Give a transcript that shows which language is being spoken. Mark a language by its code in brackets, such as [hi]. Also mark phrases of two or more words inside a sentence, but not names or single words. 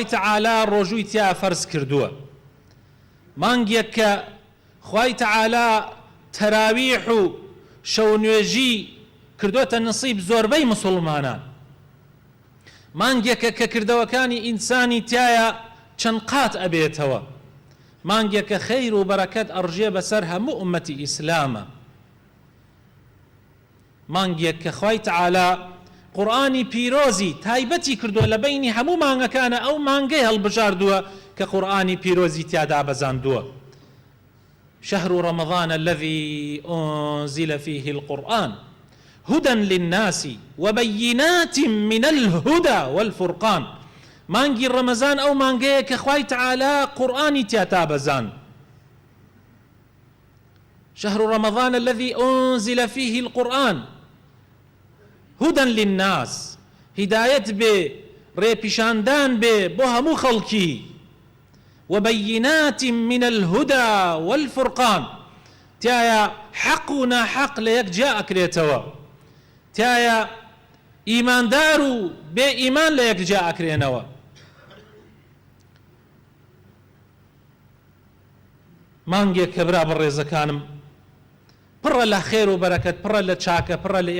[ckb] تەعالا ڕۆژووی تیا فەرز کردووە، مانگێک کە خوای تەعالا تەراویح و شەونوێژی کردوتە نسیب زۆربەی مسلمانان، مانگێکە کە کردەوەکانی ئینسانی تایە چەند قات ئەبێتەوە، مانگێکە خەیر و بەرەکەت ئەڕژێ بەسەر هەموو ئومەتی ئیسلامە، مانگێک کە خوای تەعالا قورئانی پیرۆزی تایبەتی کردووە لە بینی هەموو مانگەکانە، ئەو مانگەی هەڵبژاردووە کە قورئانی پیرۆزی تیادا بەزاندووە. [ar] شهر رمضان الذي أنزل فيه القرآن هدى للناس وبينات من الهدى والفرقان. [ckb] مانگی رمضان أو مانگەیە کە خوای تەعالا قورئانی تیادا بەزاند. [ar] شهر رمضان الذي أنزل فيه القرآن هدى للناس، [ckb] هدايت بێ، ڕێپیشاندان بێ بۆ هەموو خەڵکی، [ar] وبينات من الهدى والفرقان، [ckb] تایە حەق و ناحەق لە یەک جا ئەکرێتەوە، تایە ئیماندار و بێ ئیمان لە یەک جا ئەکرێنەوە. مانگێک کە برا بەڕێزەکانم پڕە لە خێر و بەرەکەت، پڕە لە چاکە، پڕە لە